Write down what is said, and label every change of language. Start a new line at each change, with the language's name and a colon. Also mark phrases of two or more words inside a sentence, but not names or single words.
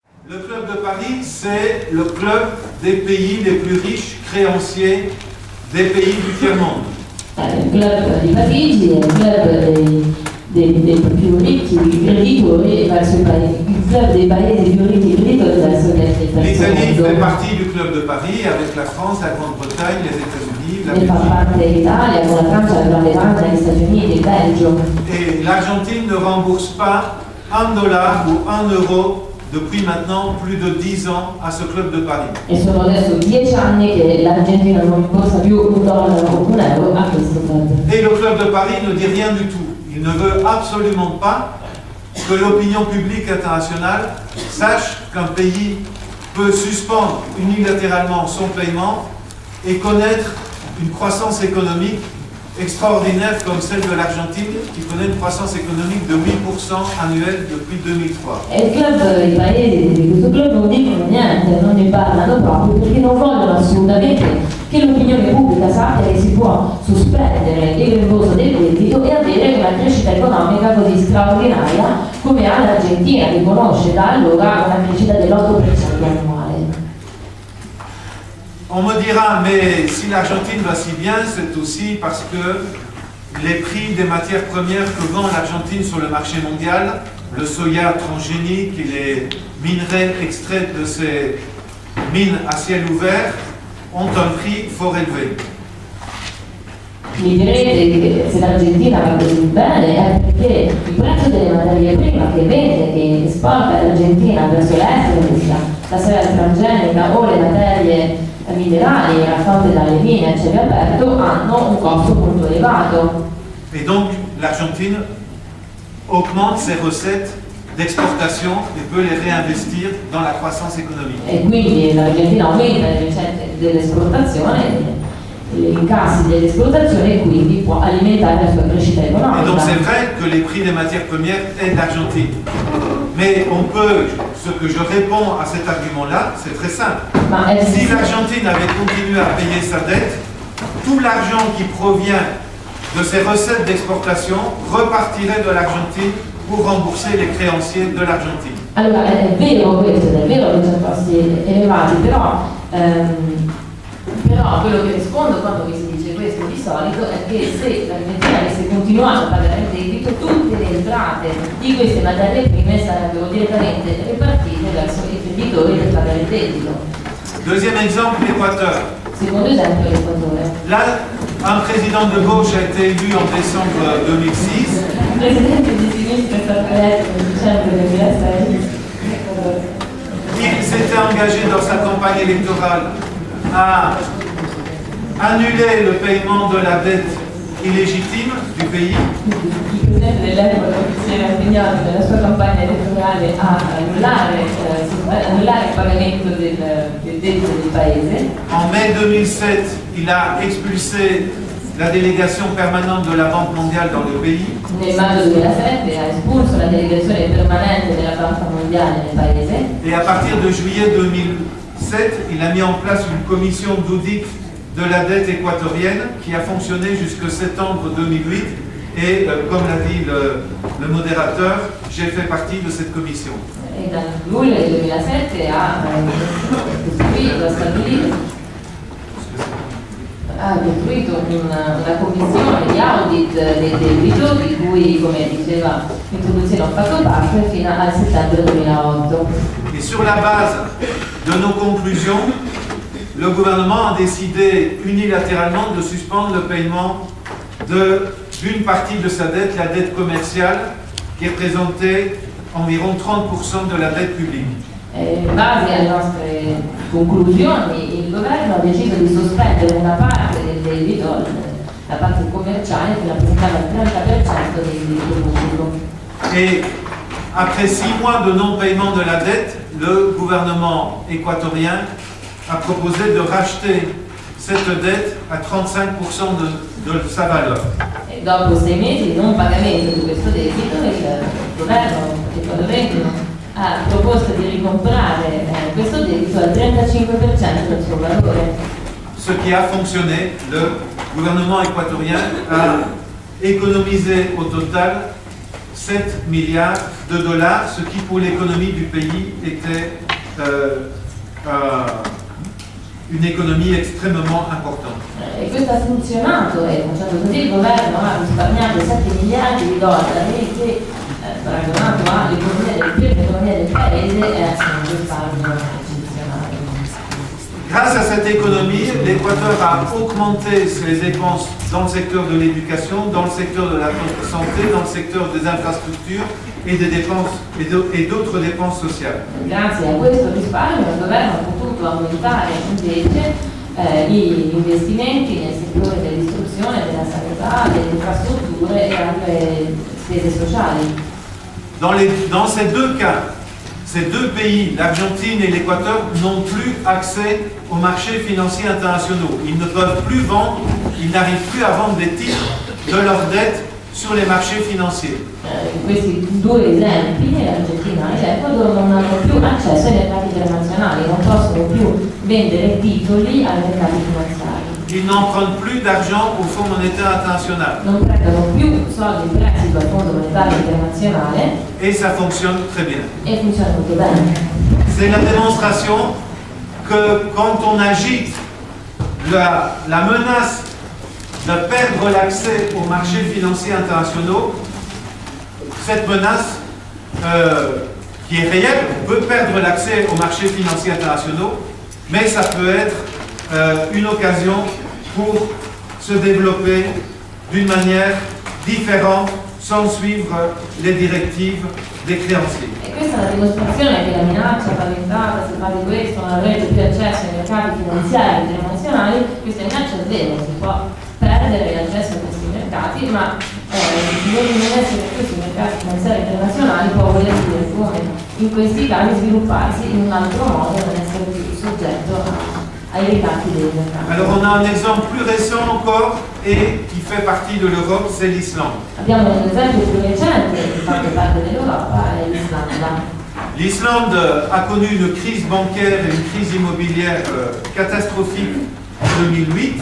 French: Le club de Paris, c'est le club des pays les plus riches créanciers des pays du tiers-monde.
Italian: Il club di Parigi è il club dei più ricchi creditori verso i paesi, il club dei paesi più ricchi creditori verso il terzo mondo.
French: L'Italie fait partie du club de Paris avec la France, la Grande-Bretagne, les États-Unis, la
Italian: Ne fa
French: Belgique.
Italian: parte l'Italia con la Francia, la Gran Bretagna, gli Stati Uniti, il Belgio.
French: Et l'Argentine ne rembourse pas $1 ou €1 depuis maintenant plus de 10 ans à ce club de Paris.
Italian: E sono adesso 10 anni che l'Argentina non rimborsa più $1 o €1 a questo club.
French: Et le club de Paris ne dit rien du tout. Il ne veut absolument pas que l'opinion publique internationale sache qu'un pays peut suspendre unilatéralement son paiement et connaître une croissance économique extraordinaire comme celle de l'Argentine, qui connaît une croissance économique de 8% annuelle depuis 2003.
Italian: E il club, i paesi di questo club non dicono niente, non ne parlano proprio perché non vogliono assolutamente che l'opinione pubblica sappia che si può sospendere il rimborso del debito e avere una crescita economica così straordinaria come ha l'Argentina, che conosce da allora una crescita dell'8% annuale.
French: On me dira, mais si l'Argentine va si bien, c'est aussi parce que les prix des matières premières que vend l'Argentine sur le marché mondial, le soja transgénique et les minerais extraits de ces mines à ciel ouvert, ont un prix fort élevé.
Italian: Mi direte che se l'Argentina va così bene è perché il prezzo delle materie prime che vende, che esporta l'Argentina verso l'estero, la soia transgenica o le materie minerali raccolte dalle mine a cielo aperto, hanno un costo molto elevato.
French: Et donc l'Argentine augmente ses recettes d'exportation et peut les réinvestir dans la croissance économique.
Italian: E quindi l'Argentina aumenta le ricette dell'esportazione, gli incassi dell'esportazione, e quindi può alimentare la sua crescita
French: Et donc
Italian: economica.
French: c'est vrai que les prix des matières premières aident l'Argentine. Mais on peut, ce que je réponds à cet argument-là, c'est très simple.
Italian: Ma è
French: Si l'Argentine avait continué à payer sa dette, tout l'argent qui provient de ses recettes d'exportation repartirait de l'Argentine pour rembourser les créanciers de l'Argentine.
Italian: Allora è vero questo, è vero che sono costi elevati, però quello che rispondo quando mi si dice questo di solito è che se l'Argentina avesse continuato a pagare il debito, tutte le entrate di queste materie prime sarebbero direttamente repartite verso i creditori per pagare il debito.
French: Deuxième exemple, l'Équateur.
Italian: Secondo esempio l'Equatore.
French: Là, un président de gauche a été élu en décembre 2006.
Italian: Il presidente di sinistra è stato eletto nel dicembre 2006.
French: Il s'était engagé dans sa campagne électorale à annuler le paiement de la dette illégitime du pays.
Italian: Il presidente dell'epoca si era impegnato nella sua campagna elettorale a annullare il pagamento del debito del paese.
French: En mai 2007, il a expulsé la délégation permanente de la Banque mondiale dans le pays.
Italian: Nel maggio 2007 ha espulso la delegazione permanente della Banca Mondiale nel paese
French: Et à partir de juillet 2007, il a mis en place une commission d'audit de la dette équatorienne qui a fonctionné jusqu'en septembre 2008. Et comme l'a dit le modérateur, j'ai fait partie de cette commission.
Italian: e dal luglio del 2007 ha costruito una commissione di audit del debito di cui, come diceva l'introduzione, ho fatto parte fino al settembre 2008.
French: Et sur la base de nos conclusions, le gouvernement a décidé unilatéralement de suspendre le paiement d'une partie de sa dette, la dette commerciale, qui représentait environ 30% de la dette publique.
Italian: In base alle nostre conclusioni, il governo ha deciso di sospendere una parte del debito, la parte commerciale, che rappresentava il 30% del debito pubblico.
French: Et après 6 mois de non-paiement de la dette, le gouvernement équatorien a proposé de racheter cette dette à 35% de sa valeur.
Italian: E dopo 6 mesi di non pagamento di questo debito, il governo equatoriano ha proposto di ricomprare questo debito al 35% del suo valore.
French: Ce qui a fonctionné, le gouvernement équatorien a économisé au total $7 milliards, ce qui pour l'économie du pays était une économie extrêmement importante.
Italian: E questo ha funzionato e facendo così il governo ha risparmiato 7 miliardi di dollari che paragonato all'economia del paese è un risparmio eccezionale.
French: Grâce à cette économie, l'Équateur a augmenté ses dépenses dans le secteur de l'éducation, dans le secteur de la santé, dans le secteur des infrastructures et des dépenses et d'autres dépenses sociales.
Italian: Grazie a questo risparmio il governo ha potuto aumentare invece gli investimenti nel settore dell'istruzione, della sanità, delle infrastrutture e alle spese sociali.
French: Dans ces deux cas, ces deux pays, l'Argentine et l'Équateur, n'ont plus accès aux marchés financiers internationaux. Ils ne peuvent plus vendre, ils n'arrivent plus à vendre des titres de leurs dettes sur les marchés financiers.
Italian: In questi due esempi, l'Argentina e l'Ecuador, non hanno più accesso ai mercati internazionali, non possono più vendere titoli ai mercati finanziari.
French: Ils n'empruntent plus d'argent au Fonds monétaire international.
Italian: Non prendono più soldi in prestito al Fondo monetario internazionale
French: Et ça fonctionne très bien.
Italian: e funziona molto bene.
French: C'est la démonstration que quand on agite la menace de perdre l'accès aux marchés financiers internationaux, cette menace qui est réelle, on peut perdre l'accès aux marchés financiers internationaux, mais ça peut être une occasion pour se développer d'une manière différente sans suivre les directives des créanciers.
Italian: E questa è la dimostrazione che la minaccia paventata, se fa di questo non avrete più accesso ai mercati finanziari internazionali, questa minaccia è vera, si può perdere l'accesso a questi mercati, ma non essere più sui mercati finanziari internazionali può voler dire come in questi casi svilupparsi in un altro modo e non essere più soggetto ai ricatti dei mercati.
French: Alors on a un exemple plus récent encore et qui fait partie de l'Europe, c'est l'Islande.
Italian: Abbiamo un esempio più recente che fa parte dell'Europa, è l'Islanda.
French: L'Islande a connu une crise bancaire et une crise immobilière catastrophique en 2008.